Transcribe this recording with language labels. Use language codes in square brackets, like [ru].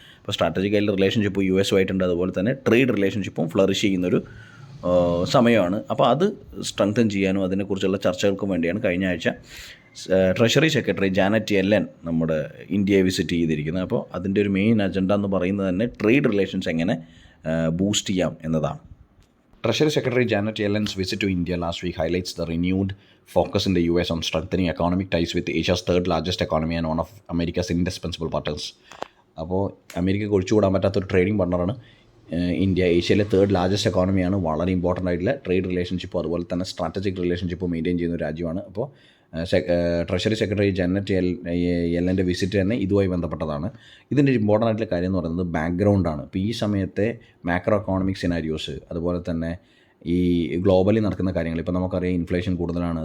[ml] ഇപ്പോൾ strategical relationship US-ഉമായിട്ടുണ്ട്. അതുപോലെ തന്നെ ട്രേഡ് റിലേഷൻഷിപ്പും ഫ്ലറിഷ് ചെയ്യുന്നൊരു സമയമാണ്. അപ്പോൾ അത് സ്ട്രെങ്തൻ ചെയ്യാനും അതിനെക്കുറിച്ചുള്ള ചർച്ചകൾക്കും വേണ്ടിയാണ് കഴിഞ്ഞ ആഴ്ച ട്രഷറി സെക്രട്ടറി ജാനറ്റ് യെല്ലൻ നമ്മുടെ ഇന്ത്യയെ വിസിറ്റ് ചെയ്തിരിക്കുന്നത്. അപ്പോൾ അതിൻ്റെ ഒരു മെയിൻ അജണ്ട എന്ന് പറയുന്നത് തന്നെ ട്രേഡ് റിലേഷൻസ് എങ്ങനെ ബൂസ്റ്റ് ചെയ്യാം എന്നതാണ്. [en] Treasury Secretary Janet Yellen's visit to India last week highlights the renewed focus in the US on strengthening economic ties with Asia's third largest economy and one of America's indispensable partners. [ml] അപ്പോൾ അമേരിക്കയ്ക്ക് ഒഴിച്ചുകൂടാൻ പറ്റാത്തൊരു trading പാർട്ണറാണ് India. ഏഷ്യയിലെ third largest എക്കോണമിയാണ്. വളരെ important ആയിട്ടുള്ള trade റിലേഷൻഷിപ്പും അതുപോലെ തന്നെ strategic relationship maintain ചെയ്യുന്ന ഒരു രാജ്യമാണ്. അപ്പോൾ ട്രഷറി സെക്രട്ടറി ജാനറ്റ് യെല്ലൻ്റെ വിസിറ്റ് തന്നെ ഇതുമായി ബന്ധപ്പെട്ടതാണ്. ഇതിൻ്റെ ഒരു ഇമ്പോർട്ടൻ്റ് ആയിട്ടുള്ള കാര്യം എന്ന് പറയുന്നത് ബാക്ക്ഗ്രൗണ്ടാണ്. ഇപ്പോൾ ഈ സമയത്തെ മാക്രോ എക്കോണമിക് സിനാരിയോസ് അതുപോലെ തന്നെ ഈ ഗ്ലോബലി നടക്കുന്ന കാര്യങ്ങൾ, ഇപ്പോൾ നമുക്കറിയാം ഇൻഫ്ലേഷൻ കൂടുതലാണ്.